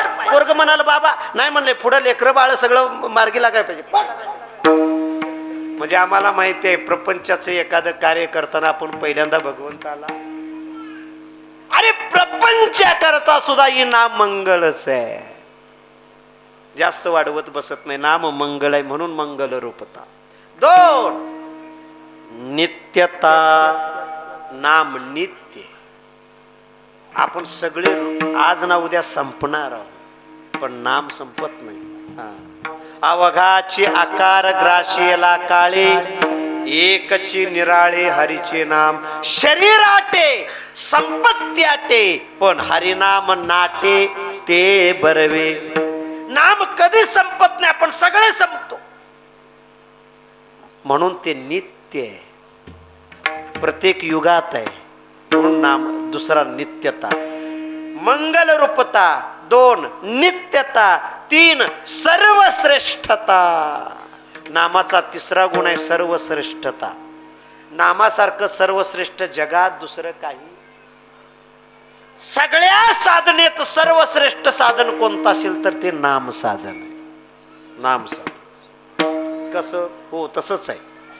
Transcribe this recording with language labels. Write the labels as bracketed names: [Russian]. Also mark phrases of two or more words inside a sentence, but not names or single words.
[Marathi] पोरग म्हणाल बाबा नाही म्हणले, पुढे लेकरं बाळ सगळं मार्गी लागायला पाहिजे. म्हणजे आम्हाला माहिती आहे प्रपंचाचं एखादं कार्य करताना आपण पहिल्यांदा भगवंताला, अरे प्रपंच करता सुद्धा ही नाम मंगळच आहे. जास्त वाढवत बसत नाही. नाम मंगळ आहे म्हणून मंगल रूपता. 2 नित्यता. नाम नित्य. आपण सगळे आज ना उद्या संपणार आहोत, पण नाम संपत नाही. अवघाची आकार ग्राशीला काळे, एकची निराळे हरीचे नाम. शरीर आटे संपत्ती आटे, पण हरिनाम नाटे ते बरवे. नाम कधी संपत नाही, आपण सगळे संपतो. म्हणून ते नित्य आहे, प्रत्येक युगात आहे. म्हणून नाम. दुसरा नित्यता, मंगल रूपता. 2 नित्यता. 3 सर्वश्रेष्ठता. नामाचा तिसरा गुण आहे सर्वश्रेष्ठता. नामासारखं सर्वश्रेष्ठ जगात दुसरं काही. सगळ्या साधनेत सर्वश्रेष्ठ साधन कोणतं असेल तर ते नाम साधन आहे. नाम साधन कसं? हो तसंच आहे.